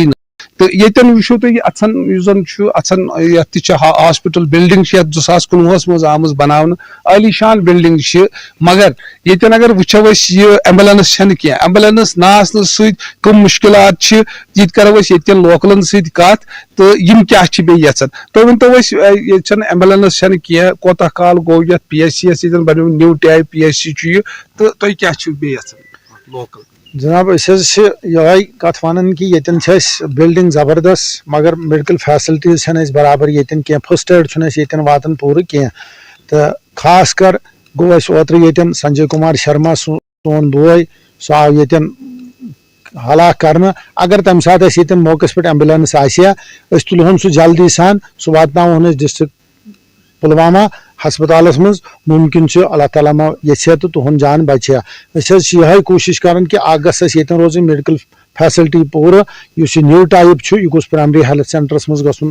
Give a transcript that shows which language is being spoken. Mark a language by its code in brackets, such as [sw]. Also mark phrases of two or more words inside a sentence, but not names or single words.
[ks] تو یتن وچھو تھی اتھن زن اتھن یہ [en] hospital building [ks] 2019 مز آمز بناونہ عالی شان بلڈنگ مگر یتن اگر وچھو یہ ایمبولینس چھ کی ایمبولینس نہ آسن ست کم مشکلات یہ کرو یتن لوکلن ست کت تو یم کیا یژھان تُہۍ ؤنتو یہ ایمبولینس چھ کی کوتاہ کال گو یتھ پی ایچ سی یس بنو [en] new type PHC [ks] تو تُہۍ کیا یژھان لوکل. جناب یہ کت ون کہ یتن بلڈنگ زبردست مگر [en] medical facilities [ks] برابر یتن کی [en] first aid [ks] یتن واتان پورٕ کینٛہہ تو خاص کر گو اوترٕ یتن سنجے کمار شرما سون بوے سُہ آو یتن ہلاک کرنہٕ اگر تمہِ ساتہٕ یتن موقعس پٮ۪ٹھ ایمبولینس آسیا أسۍ تُلہون سُہ جلدی سان سُہ واتناوہون ڈسٹرک پلوامہ ہسپتالس مز ممکن اللہ تعالیٰ ما یژھِ تو تہند جان بچیا یہ کوشش کران کہ گھس یتن روزن [en] medical facility [ks] پورٕ یُس یہ [en] new type [ks] یہ گوٚژھ [en] primary health centres [ks] مز گژھُن.